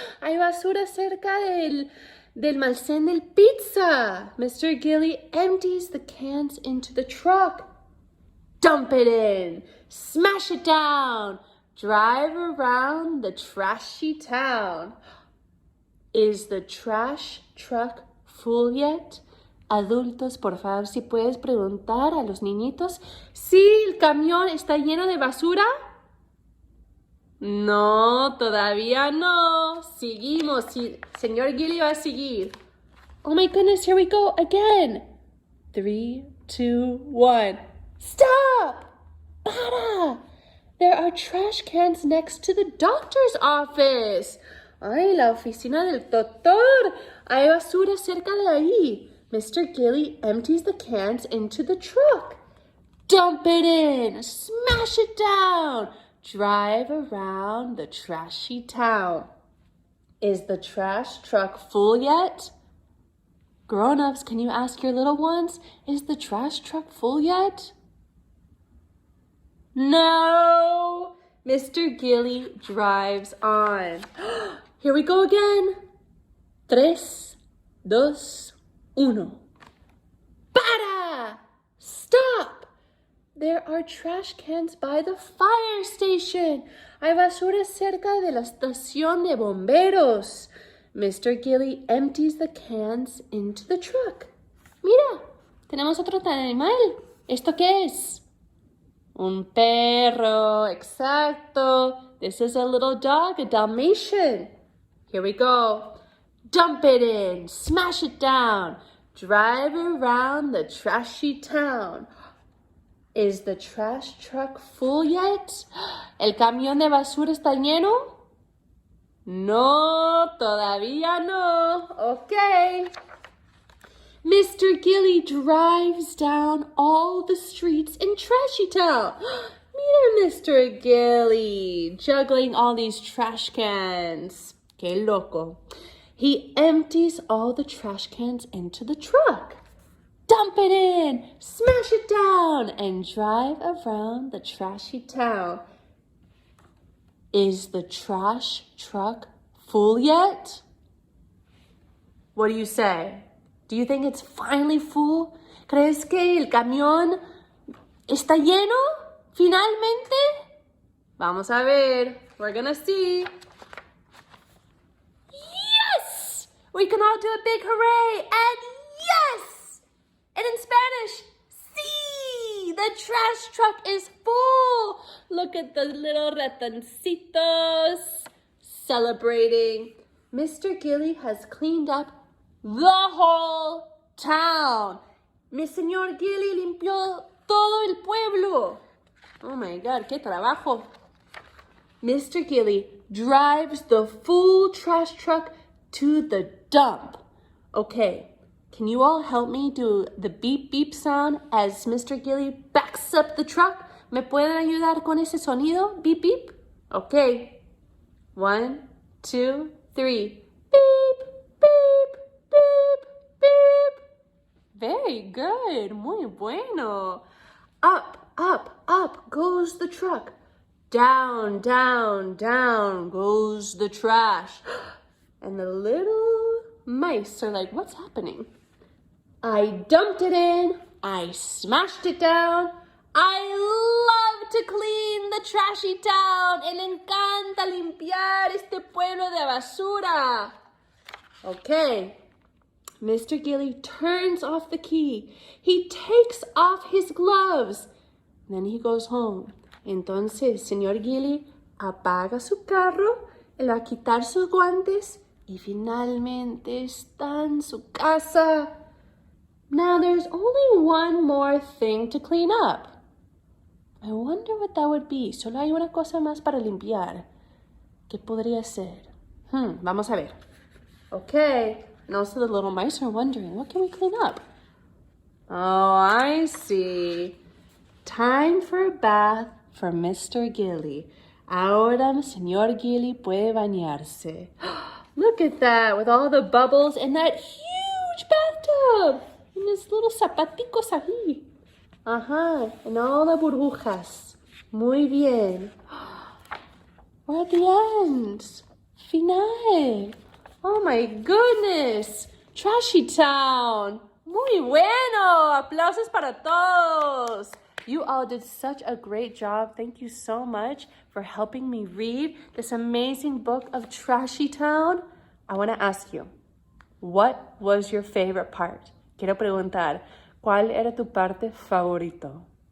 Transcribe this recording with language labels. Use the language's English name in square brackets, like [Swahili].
[Spanish] Hay basura cerca del almacén del pizza. Mr. [English] Gilly empties the cans into the truck. Dump it in. Smash it down. Drive around the trashy town. Is the trash truck full yet? [Spanish] Adultos, por favor, si puedes preguntar a los niñitos si el camión está lleno de basura. No, todavía no. Seguimos. Señor Gilly va a seguir. [English] Oh my goodness, here we go again. 3, 2, 1. Stop! [Spanish] Para! [English] There are trash cans next to the doctor's office. [Spanish] Ay, la oficina del doctor. Hay basura cerca de ahí. Mr. [English] Gilly empties the cans into the truck. Dump it in. Smash it down. Drive around the trashy town. Is the trash truck full yet? Grown-ups, can you ask your little ones, is the trash truck full yet? No! Mr. Gilly drives on. Here we go again. 3, 2, 1. [Spanish] Para! [English] Stop! There are trash cans by the fire station. [Spanish] Hay basura cerca de la estación de bomberos. [English] Mr. Gilly empties the cans into the truck. [Spanish] Mira, tenemos otro animal. ¿Esto qué es? Un perro, exacto. [English] This is a little dog, a Dalmatian. Here we go. Dump it in, smash it down, drive around the trashy town. Is the trash truck full yet? [Spanish] ¿El camión de basura está lleno? No, todavía no. Okay. Mr. [English] Gilly drives down all the streets in Trashy Town. Mira, Mr. Gilly, juggling all these trash cans. [Spanish] Qué loco. [English] He empties all the trash cans into the truck. Dump it in, smash it down, and drive around the trashy town. Is the trash truck full yet? What do you say? Do you think it's finally full? [Spanish] ¿Crees que el camión está lleno finalmente? Vamos a ver. [English] We're gonna see. Yes! We can all do a big hooray. And yes! And in Spanish, sí! The trash truck is full. Look at the little ratoncitos celebrating. Mr. Gilly has cleaned up the whole town. [Spanish] Mi señor Gilly limpió todo el pueblo. [English] Oh my God, [Spanish] qué trabajo. [English] Mr. Gilly drives the full trash truck to the dump. Okay, can you all help me do the beep beep sound as Mr. Gilly backs up the truck? [Spanish] ¿Me pueden ayudar con ese sonido? [English] Beep beep. Okay. 1, 2, 3. Beep, beep, beep, beep. Very good. [Spanish] Muy bueno. [English] Up, up, up goes the truck. Down, down, down goes the trash. And the little mice are like, what's happening? I dumped it in. I smashed it down. I love to clean the trashy town. [Spanish] Le encanta limpiar este pueblo de basura. Okay. Mr. [English] Gilly turns off the key. He takes off his gloves. Then he goes home. [Spanish] Entonces, señor Gilly apaga su carro, él va a quitar sus guantes y finalmente está en su casa. [English] Now there's only one more thing to clean up. I wonder what that would be. [Spanish] Solo hay una cosa más para limpiar. ¿Qué podría ser? Vamos a ver. Okay. [English] And also the little mice are wondering, what can we clean up? Oh, I see. Time for a bath for Mr. Gilly. [Spanish] Ahora, señor Gilly puede bañarse. [English] Look at that, with all the bubbles and that huge bathtub. And his little [Spanish] zapaticos ahí. [English] Ajá, and all the burbujas. [Spanish] Muy bien. [English] We're at the end. Final. Oh my goodness. [Spanish] Trashy Town. Muy bueno. Aplausos para todos. [English] You all did such a great job. Thank you so much for helping me read this amazing book of Trashy Town. I want to ask you, what was your favorite part? [Spanish] Quiero preguntar, ¿cuál era tu parte favorito?